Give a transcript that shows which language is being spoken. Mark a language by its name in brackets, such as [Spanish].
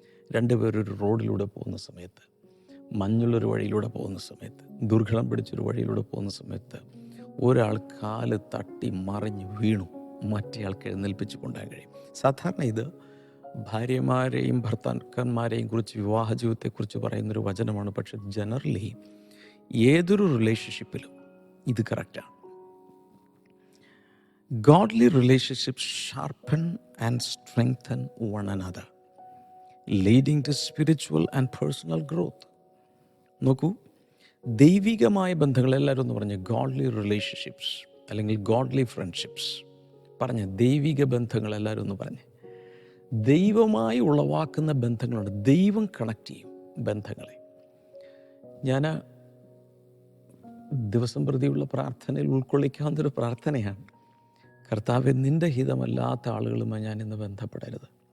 [Malayalam] 2 പേരൊരു റോഡിലൂടെ പോകുന്ന സമയത്ത്, മഞ്ഞുള്ളൊരു വഴിയിലൂടെ പോകുന്ന സമയത്ത്, ദുർഘടം പിടിച്ചൊരു വഴിയിലൂടെ പോകുന്ന സമയത്ത് ഒരാൾ കാല് തട്ടി മറിഞ്ഞ് വീണു, മറ്റേയാൾക്ക് എഴുന്നേൽപ്പിച്ച് കൊണ്ടുപോകാൻ കഴിയും. സാധാരണ ഇത് ഭാര്യമാരെയും ഭർത്താക്കന്മാരെയും കുറിച്ച്, വിവാഹ ജീവിതത്തെക്കുറിച്ച് പറയുന്നൊരു വചനമാണ്. പക്ഷെ ജനറലി ഏതൊരു റിലേഷൻഷിപ്പിലും ഇത് കറക്റ്റാണ്. [English] Godly relationships sharpen and strengthen one another, leading to spiritual and personal growth. [Malayalam] നോക്കൂ, ദൈവികമായ ബന്ധങ്ങൾ, എല്ലാവരും ഒന്ന് പറഞ്ഞ് ഗോഡ്ലി റിലേഷൻഷിപ്സ് അല്ലെങ്കിൽ ഗോഡ്ലി ഫ്രണ്ട്ഷിപ്സ്. പറഞ്ഞ് ദൈവിക ബന്ധങ്ങൾ, എല്ലാവരും ഒന്ന് പറഞ്ഞ്. ദൈവമായി ഉളവാക്കുന്ന ബന്ധങ്ങളുണ്ട്. ദൈവം കണക്ട് ചെയ്യും ബന്ധങ്ങളെ. ഞാൻ ദിവസം പ്രതിയുള്ള പ്രാർത്ഥനയിൽ ഉൾക്കൊള്ളിക്കാവുന്നൊരു പ്രാർത്ഥനയാണ്, കർത്താവേ, നിൻ്റെ ഹിതമല്ലാത്ത ആളുകളുമായി ഞാൻ ഇന്ന് ബന്ധപ്പെടരുത്.